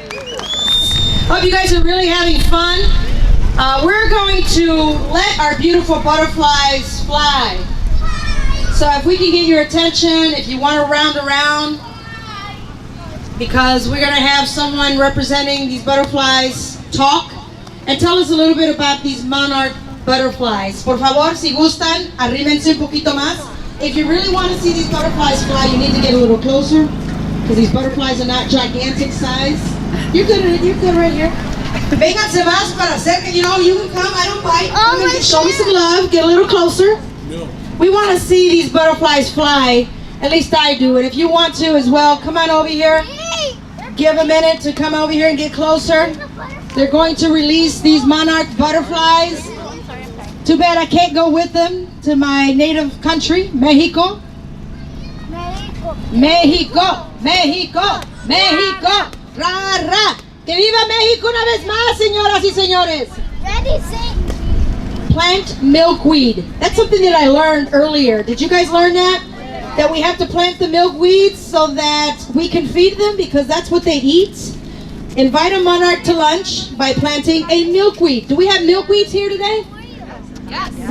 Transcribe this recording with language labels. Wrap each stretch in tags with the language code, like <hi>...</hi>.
<en>Hope you guys are really having fun. We're going to let our beautiful butterflies fly. So if we can get your attention, if you want to round around, because we're going to have someone representing these butterflies talk and tell us a little bit about these monarch butterflies.</en> <es>Por favor, si gustan, arrímense un poquito más.</es> <en>If you really want to see these butterflies fly, you need to get a little closer, because these butterflies are not gigantic size. You're good right here.</en> <es>Vénganse más para hacer que,</es> <en>you can come, I don't bite. Come and show me some love, get a little closer. We want to see these butterflies fly, at least I do, and if you want to as well, come on over here. Give a minute to come over here and get closer. They're going to release these monarch butterflies. Too bad I can't go with them to my native country, Mexico.</en> <es>México, México, México, ra, ra. ¡Que viva México una vez más, señoras y señores!</es> <en>Plant milkweed. That's something that I learned earlier. Did you guys learn that? That we have to plant the milkweeds so that we can feed them, because that's what they eat. Invite a monarch to lunch by planting a milkweed. Do we have milkweeds here today? Yes.</en>